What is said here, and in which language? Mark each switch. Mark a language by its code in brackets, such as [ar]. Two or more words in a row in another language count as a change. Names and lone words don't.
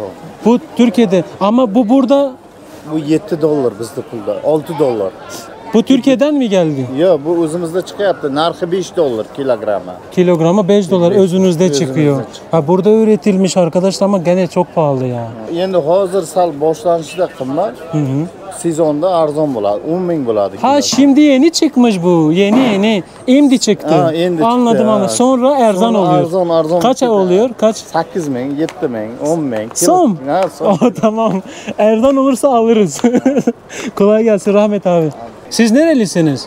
[tr] Bu Türkiye'de ama bu burada, Bu 7 dolar bizde pulda. 6 dolar. bu Türkiye'den mi geldi? Yok bu özümüzde çıkıyordu. [uz] Narxı 5 dolar kilograma. [tr] Kilograma 5 dolar özünüzde Özünüzde çıkıyor. çıkıyor. Ha burada üretilmiş arkadaşlar ama gene çok pahalı ya. [uz] Endi hozir sal boshlanishida qimmat. Sezonda arzon bo'ladi. 10 bin bo'ladi. [tr] Ha şimdi yeni çıkmış bu. Yeni. Endi çıktı. Ha, endi çıktı, Anladım ha. anladım. Sonra erzan Sonra oluyor. [uz] arzon [tr] Kaç ay çıktı. oluyor? Kaç? 8 bin, 7 bin, 10 bin. Son. Ha, son. Oh, tamam. Erzan olursa alırız. Kolay gelsin Rahmet abi. Siz nerelisiniz?